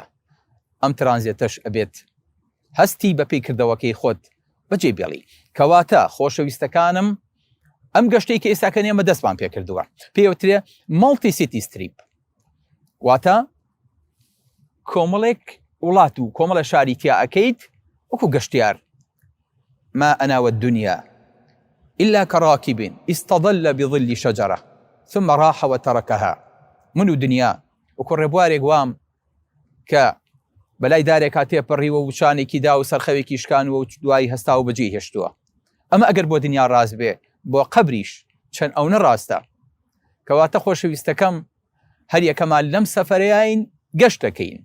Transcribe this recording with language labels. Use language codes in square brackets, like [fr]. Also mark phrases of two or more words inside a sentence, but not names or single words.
[ckb] ئەم ترانزێتەش ئەبێت هەستی بە پێیکردەوەکەی خۆت بەجێ بێڵی. کەواتە خۆشەویستەکانم، ئەم گەشتەی کە ئێستاکە ئێمە دەستمان پێکردووە پێوترێ [en] multi city strip, [ckb] واتە کۆمەڵێک وڵات و کۆمەڵە شاری تیا ئەکەیت وەکو گەشتیار. [ar] ما أنا والدنيا إلا كراكب استظل بظل شجرة ثم راح وتركها. [ckb] منو دنيا وەکو ڕێبوارێک وام کە بەلای دارێکا تێپەڕیوە و شانێکی دا و سەرخەوێکی شکانوە و دوایی هەستا و بەجێ هێشتووە. ئەمە ئەگەر بۆ دنیا ڕاست بێ، بۆ قەبریش چەند ئەو نەڕاستە. کەواتە خۆشەویستەکەم هەر یەکەمان لەم سەفەرەیین گەشتەکەین.